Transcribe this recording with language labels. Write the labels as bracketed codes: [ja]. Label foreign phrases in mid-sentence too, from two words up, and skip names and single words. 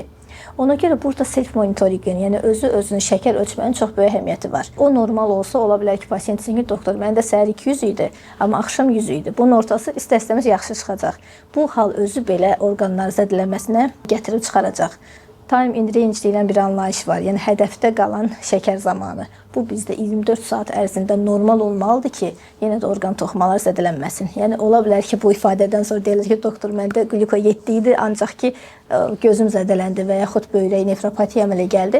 [az] Ona görə burada [en] self monitoringin, [az] yəni özünün şəkər ölçmənin çox böyük əhəmiyyəti var. O normal olsa, ola bilər ki, pasiyent desin ki, doktor, məndə səhər 200 idi, amma axşam 100 idi. Bunun ortası istər-istəməz yaxşı çıxacaq. Bu hal özü belə orqanların zədələnməsinə gətirib çıxaracaq. [en] Time in range [az] deyilən bir anlayış var. Yəni hədəfdə qalan şəkər zamanı. Bu bizdə 24 saat ərzində normal olmalıdır ki, yenə də orqan toxumalar zədələnməsin. Yəni ola bilər ki, bu ifadədən sonra deyilir ki, doktor, məndə gliko 7 idi, ancaq ki gözüm zədələndi və yaxud böyrək nefropatiya əmələ gəldi.